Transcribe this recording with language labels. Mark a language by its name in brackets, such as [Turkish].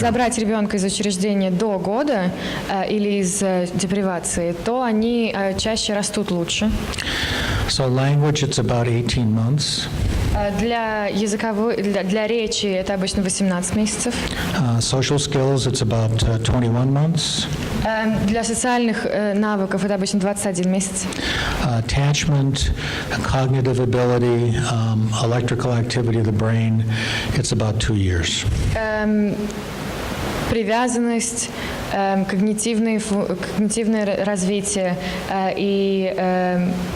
[Russian] забрать ребенка из учреждения до года или из депривации, то они чаще растут лучше. [English] So language, it's about 18 months. [Russian] Для речи это обычно 18 месяцев. [English] Social skills, it's about 21 months. [Russian] Для социальных навыков это обычно 21 месяц. [English] Attachment, cognitive ability, electrical activity of the brain, it's about 2 years. [Russian] Привязанность, когнитивное развитие и